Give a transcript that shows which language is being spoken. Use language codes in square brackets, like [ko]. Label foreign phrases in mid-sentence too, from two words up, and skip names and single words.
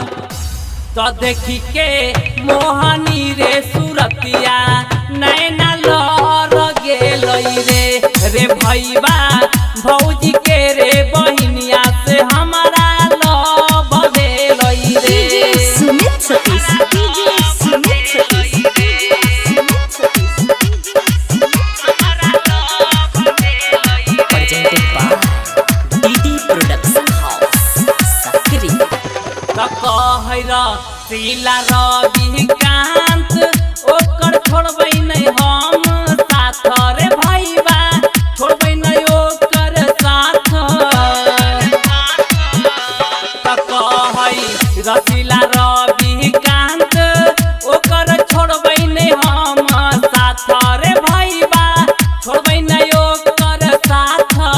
[mai] तो देखी के मोहनी रे सुरतिया नैना लर गेलई रे भईबा भौजी के रे बहिनिया से हमारा लव भेलई रे। [en] DJ Sumit Satish, DJ Sumit Satish, DJ Sumit Satish, Presented by DD Production House, Sakri। [mai] तो कहै शीला रविकांत ओकर छोड़बै नहीं हम साथ रे भईबा छोड़बै नहीं ओकर साथ। तो कहै शीला रविकांत ओकर छोड़बै नहीं हम साथ रे भईबा छोड़बै नहीं ओकर साथ।